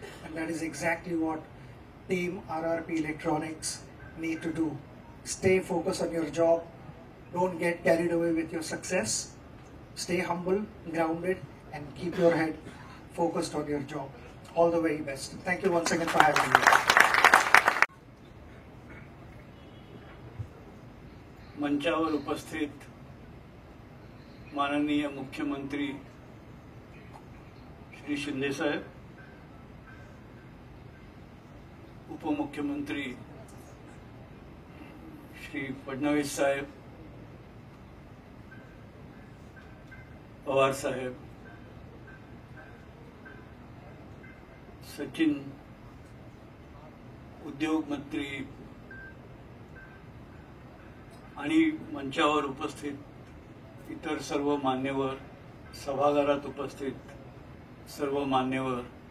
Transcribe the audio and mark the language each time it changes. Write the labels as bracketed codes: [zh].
[en] And that is exactly what Team RRP Electronics need to do. Stay focused on your job. Don't get carried away with your success. Stay humble, grounded, and keep your head focused on your job. All the very best. Thank you once again for having me. [mr] मंचावर उपस्थित माननीय मुख्यमंत्री श्री शिंदे साहेब, उपमुख्यमंत्री श्री फडणवीस साहेब, पवार साहेब, सचिन उद्योग मंत्री आणि मंचावर उपस्थित इतर सर्व मान्यवर, सभागृहात उपस्थित सर्व मान्यवर,